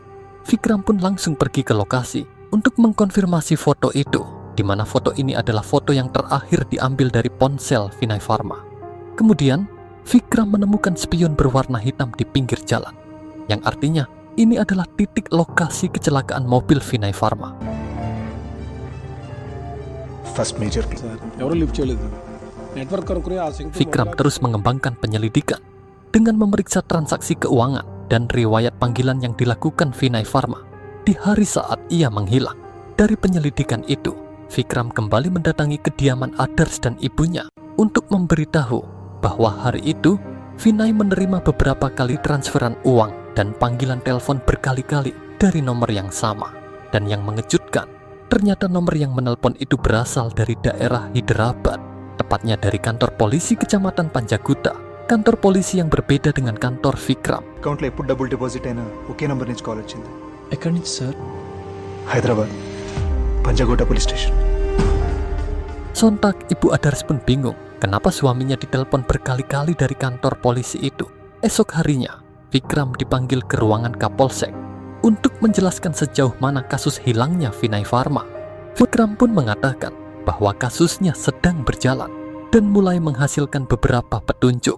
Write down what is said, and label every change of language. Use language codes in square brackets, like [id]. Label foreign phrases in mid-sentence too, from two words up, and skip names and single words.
[id] Vikram pun langsung pergi ke lokasi untuk mengkonfirmasi foto itu, di mana foto ini adalah foto yang terakhir diambil dari ponsel Vinay Pharma. Kemudian, Vikram menemukan spion berwarna hitam di pinggir jalan, yang artinya ini adalah titik lokasi kecelakaan mobil Vinay Pharma. [en] first major [te] ఎవరు లిఫ్ట్ చేయలేదు. నెట్వర్క్ కనుక్కుని ఆ సింక్ [id] Vikram terus mengembangkan penyelidikan dengan memeriksa transaksi keuangan dan riwayat panggilan yang dilakukan Vinay Pharma di hari saat ia menghilang. Dari penyelidikan itu, Vikram kembali mendatangi kediaman Adars dan ibunya untuk memberitahu bahwa hari itu Vinay menerima beberapa kali transferan uang dan panggilan telepon berkali-kali dari nomor yang sama. Dan yang mengejutkan, ternyata nomor yang menelpon itu berasal dari daerah Hyderabad, tepatnya dari kantor polisi Kecamatan Panjaguta, kantor polisi yang berbeda dengan kantor Vikram. [te] అకౌంట్లో ఎప్పుడు డబ్బులు డిపాజిట్ అయినా ఒకే నంబర్ నుంచి కాల్ వచ్చింది. ఎక్కడి నుంచి సార్? [en] Hyderabad Panjagutta police station. [id] Sontak ibu Adars pun bingung kenapa suaminya ditelepon berkali-kali dari kantor polisi itu. Esok harinya, Vikram dipanggil ke ruangan Kapolsek untuk menjelaskan sejauh mana kasus hilangnya Vinay Pharma. Vikram pun mengatakan bahwa kasusnya sedang berjalan dan mulai menghasilkan beberapa petunjuk.